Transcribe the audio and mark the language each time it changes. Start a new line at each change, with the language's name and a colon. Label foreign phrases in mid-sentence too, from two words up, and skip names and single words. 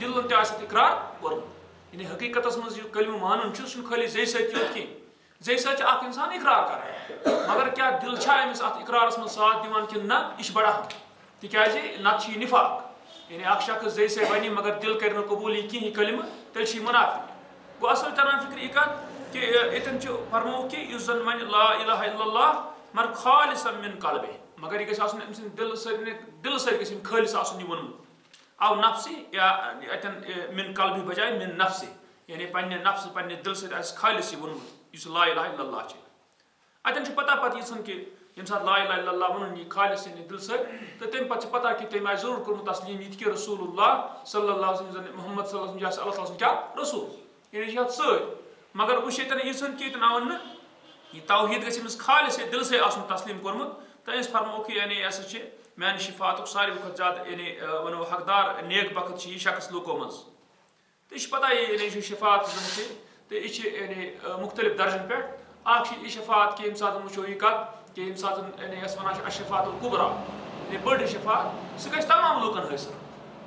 Kashmiri: دِلن تہِ آسہِ اقرار کوٚرمُت یعنی حقیٖقتس منٛز یہِ کلمہٕ مانُن چھُ سُہ چھُنہٕ خٲلی زیٚیہِ سۭتۍ یوت کینٛہہ زیٚیہِ سۭتۍ چھُ اکھ اِنسان اقرار کران مگر کیٛاہ دِل چھا أمِس اتھ اقرارس منٛز ساتھ دِوان کِنہٕ نہ یہِ چھُ بڑان تِکیازِ نتہٕ چھُ یہِ نِفاق یعنی اکھ شخص زیٚیہِ سۭتۍ وَنہِ مگر دِل کرِ نہٕ قبوٗل یہِ کِہیٖنۍ کلمہٕ تیٚلہِ چھُ یہِ مُنافِق گوٚو اصل تران فِکرِ یہِ کتھ کہِ ییٚتٮ۪ن چھُ فرمووُکھ کہِ یُس زن وَنہِ
Arabic: لا الہ الا اللہ
Kashmiri: مگر
Arabic: خالصا من قلبہِ
Kashmiri: مگر یہِ گژھِ آسُن أمۍ سٕنٛدِ دِلہٕ سۭتۍ گژھِ أمۍ خٲلِص آسُن یہِ ووٚنمُت او نفسہِ یا اتٮ۪ن
Arabic: من قلبہِ
Kashmiri: بجاے
Arabic: من نفسہِ
Kashmiri: یعنی پننہِ نفسہٕ پننہِ دِلہٕ سۭتۍ آسہِ خالص یہِ ووٚنمُت یُس
Arabic: لا الہ الا اللہ
Kashmiri: چھِ اتٮ۪ن چھِ پتہ پتہٕ یِژھن کہِ ییٚمہِ ساتہٕ
Arabic: لا الہ الا اللہ
Kashmiri: ووٚنُن یہِ خالص یعنی دِلہٕ سۭتۍ تہٕ تمہِ پتہٕ چھِ پتہ کہِ تٔمۍ آسہِ ضروٗر کوٚرمُت تسلیٖم یہِ تہِ کہِ
Arabic: رسول اللہ صلی اللہ علیہ وسلم
Kashmiri: محمد
Arabic: صلی اللہ علیہ وسلم
Kashmiri: یہِ آسہِ اللہ تعالیٰ سُنٛد کیٛاہ رسوٗل یعنی یہِ چھِ اتھ سۭتۍ مگر وٕچھ ییٚتٮ۪ن یِژھن کہِ ییٚتٮ۪ن آو نہٕ یہِ توحیٖد گژھِ أمِس خالص دِلہٕ سۭتۍ آسُن تسلیٖم کوٚرمُت تہٕ أسۍ فرموکھ یعنی یہِ ہسا چھِ میانہِ شفاعتُک ساروی کھۄتہٕ زیادٕ یعنی ونو حقدار نیک بخت چھِ یہِ شخص لُکو منٛز تہٕ یہِ چھِ پتہ یعنی یہِ چھُ شفاعت زن چھِ تہٕ یہِ چھِ یعنی مُختٔلِف درجن پٮ۪ٹھ اکھ چھِ یہِ شفاعت کہِ ییٚمہِ ساتہٕ وٕچھو یہِ کتھ کہِ ییٚمہِ ساتہٕ یعنی یۄس ونان چھِ
Arabic: اشفاعت الکُبرا
Kashmiri: یعنی بٔڑ شفاعت سُہ گژھِ تمام لُکن حٲصِل